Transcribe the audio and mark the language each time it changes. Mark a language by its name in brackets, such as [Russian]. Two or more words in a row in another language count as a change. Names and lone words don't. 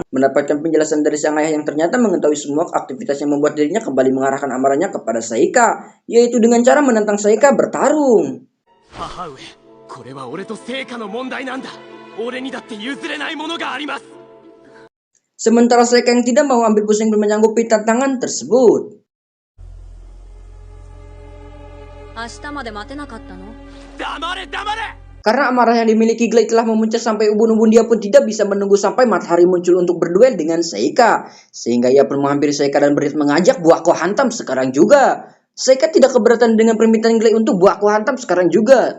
[Indonesian] Mendapatkan penjelasan dari sang ayah yang ternyata mengetahui semua aktivitas yang membuat dirinya kembali mengarahkan amarahnya kepada Seika, yaitu dengan cara menantang Seika bertarung. Sementara Seika yang tidak mau ambil pusing dan menyanggupi tantangan tersebut. [Japanese] 明日まで待てなかったの？ [Indonesian] Karena amarah yang dimiliki Glay telah memuncak sampai ubun-ubun, dia pun tidak bisa menunggu sampai matahari muncul untuk berduel dengan Seika. Sehingga ia pun menghampiri Seika dan berdiri mengajak buahku hantam sekarang juga. Seika tidak keberatan dengan permintaan Glay untuk buahku hantam sekarang juga.